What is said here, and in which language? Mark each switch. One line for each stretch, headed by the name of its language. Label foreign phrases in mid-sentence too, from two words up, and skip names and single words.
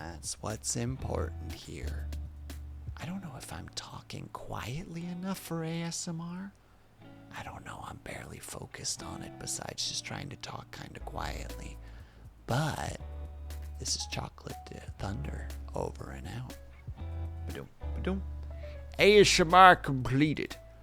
English: And that's what's important here. I don't know if I'm talking quietly enough for ASMR. I don't know. I'm barely focused on it besides just trying to talk kind of quietly. But this is Chocolate Thunder over and out. Ba-doom, ba-doom. ASMR completed.